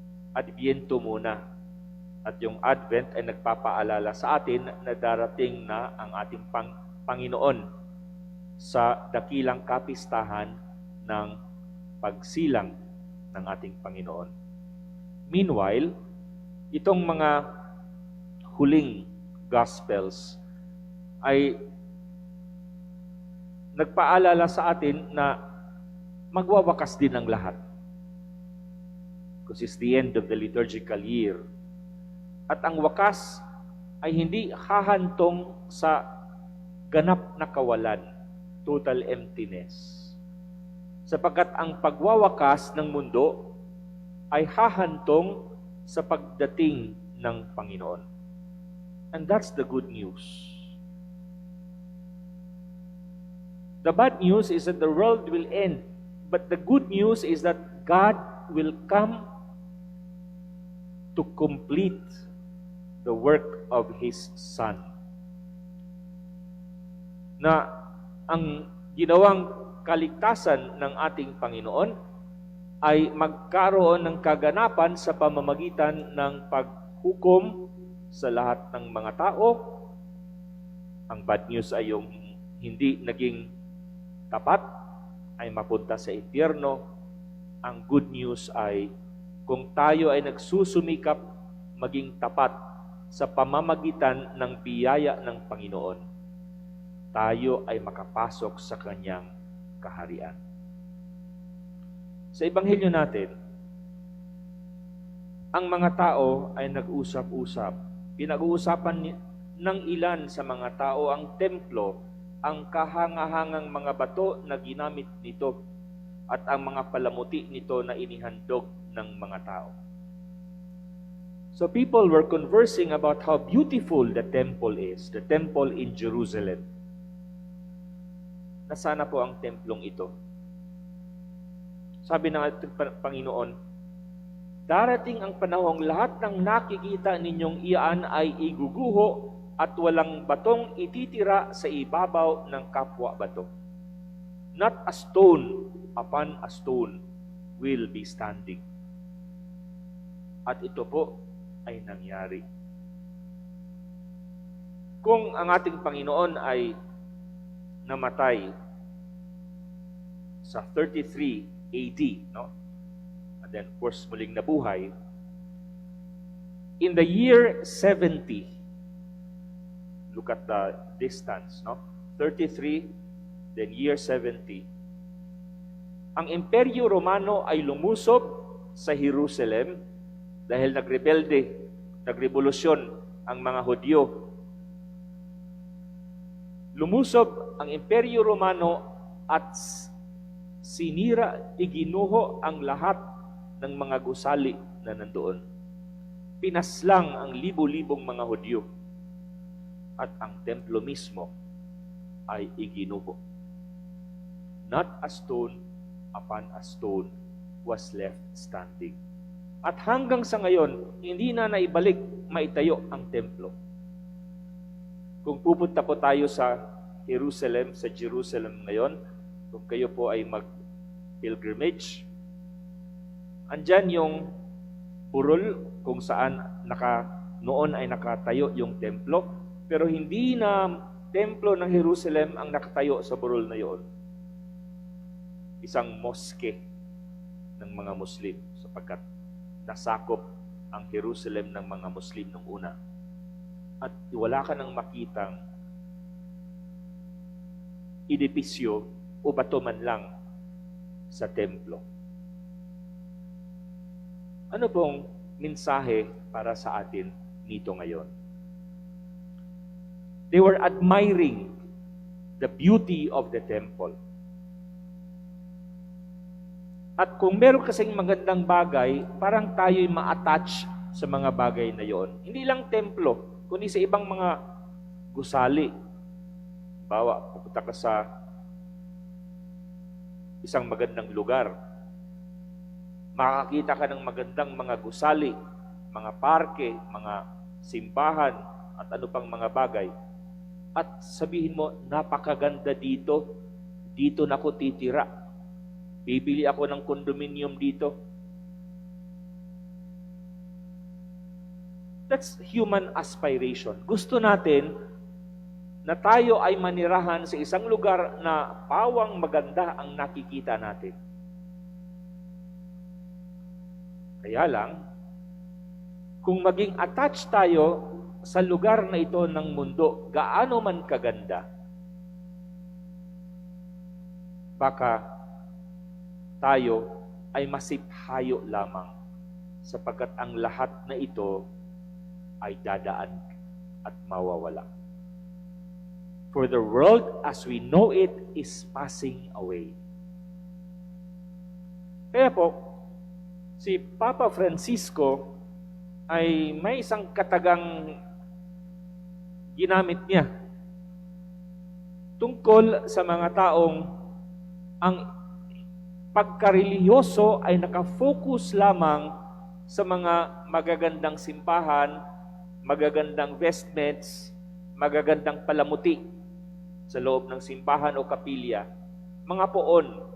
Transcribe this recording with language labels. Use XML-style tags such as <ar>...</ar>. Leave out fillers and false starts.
<tl>Adviento muna. At yung Advent ay nagpapaalala sa atin na darating na ang ating Panginoon sa dakilang kapistahan ng pagsilang ng ating Panginoon.</tl> <en>Meanwhile,</en> <tl>itong mga huling Gospels ay nagpaalala sa atin na magwawakas din ang lahat.</tl> <en>Because it's the end of the liturgical year.</en> <tl>At ang wakas ay hindi hahantong sa ganap na kawalan,</tl> <en>total emptiness.</en> <tl>Sapagkat ang pagwawakas ng mundo ay hahantong sa pagdating ng Panginoon.</tl> <en>And that's the good news. The bad news is that the world will end. But the good news is that God will come to complete the work of His Son.</en> <tl>Na ang ginawang kaligtasan ng ating Panginoon ay magkaroon ng kaganapan sa pamamagitan ng paghukom sa lahat ng mga tao. Ang</tl> <en>bad news</en> <tl>ay yung hindi naging tapat ay mapunta sa impyerno. Ang</tl> <en>good news</en> <tl>ay kung tayo ay nagsusumikap maging tapat sa pamamagitan ng biyaya ng Panginoon, tayo ay makapasok sa Kanyang kaharian. Sa Ebanghelyo natin, ang mga tao ay nag-usap-usap. Pinag-uusapan ng ilan sa mga tao ang templo, ang kahangahangang mga bato na ginamit nito, at ang mga palamuti nito na inihandog ng mga tao.</tl> <en>So people were conversing about how beautiful the temple is, the temple in Jerusalem.</en> <tl>Nasana po ang templong ito? Sabi ng ating Panginoon, darating ang panahong lahat ng nakikita ninyong iyan ay iguguho at walang batong ititira sa ibabaw ng kapwa bato.</tl> <en>Not a stone upon a stone will be standing.</en> <tl>At ito po ay nangyari. Kung ang ating Panginoon ay namatay sa 33 AD, no?</tl> <en>And then of course</en> <tl>muling nabuhay,</tl> <en>in the year 70, look at the distance, no?</en> <tl>33,</tl> <en>then year 70,</en> <tl>ang Imperyo Romano ay lumusob sa Jerusalem dahil nagrevolusyon ang mga Hudyo. Lumusob ang Imperyo Romano at sinira, iginuho ang lahat ng mga gusali na nandoon. Pinaslang ang libo-libong mga Hudyo at ang templo mismo ay iginuho.</tl> <en>Not a stone upon a stone was left standing.</en> <tl>At hanggang sa ngayon, hindi na naibalik maitayo ang templo. Kung pupunta po tayo sa Jerusalem ngayon, kung kayo po ay mag-pilgrimage, andyan yung burol kung saan noon ay nakatayo yung templo, pero hindi na templo ng Jerusalem ang nakatayo sa burol na yon. Isang moske ng mga Muslim, sapagkat nasakop ang Jerusalem ng mga Muslim nung una. At wala ka nang makitang edipisyo o bato man lang sa templo. Ano pong mensahe para sa atin nito ngayon?</tl> <en>They were admiring the beauty of the temple.</en> <tl>At kung meron kasing magandang bagay, parang tayo'y ma-attach sa mga bagay na yon. Hindi lang templo, kundi sa ibang mga gusali. Bawa, pupunta ka sa isang magandang lugar, makakita ka ng magandang mga gusali, mga parke, mga simbahan, at ano pang mga bagay. At sabihin mo, napakaganda dito, dito na ako titira. Bibili ako ng condominium dito.</tl> <en>That's human aspiration.</en> <tl>Gusto natin na tayo ay manirahan sa isang lugar na pawang maganda ang nakikita natin. Kaya lang, kung maging attached tayo sa lugar na ito ng mundo, gaano man kaganda, baka tayo ay masiphayo lamang, sapagkat ang lahat na ito ay dadaan at mawawala.</tl> <en>For the world as we know it is passing away.</en> <tl>Kaya po, si Papa Francisco ay may isang katagang ginamit niya tungkol sa mga taong ang pagkarelihiyoso ay nakafocus lamang sa mga magagandang simbahan, magagandang vestments, magagandang palamuti sa loob ng simbahan o kapilya, mga poon.</tl>